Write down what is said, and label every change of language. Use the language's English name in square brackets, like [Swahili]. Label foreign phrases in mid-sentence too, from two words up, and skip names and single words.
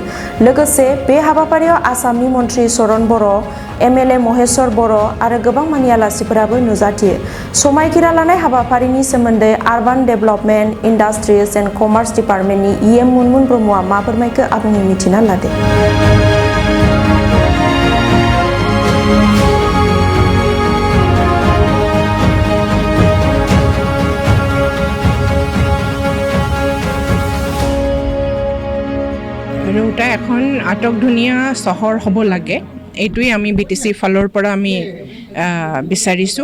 [Bodo] लोगोसे बे हाबाफारियाव आसामनि मन्त्रि चरण बर', एमएलए महेश्वर बर' आरो गोबां मानि आलासिफोराबो नुजाथियो। समायखिरा लानाय हाबाफारिनि सोमोन्दै आरबान डेभेलपमेन्ट, इन्डास्ट्रिज एन्ड कमार्स डिपार्टमेन्टनि इएम मुनमुन ब्रह्मआ मा फोरमायखो आबुङै मिथिना लादो। [Assamese] ৰৌতা এখন আটকধুনীয়া চহৰ হ'ব লাগে, এইটোৱেই আমি বিটিচি ফালৰ পৰা আমি বিচাৰিছোঁ।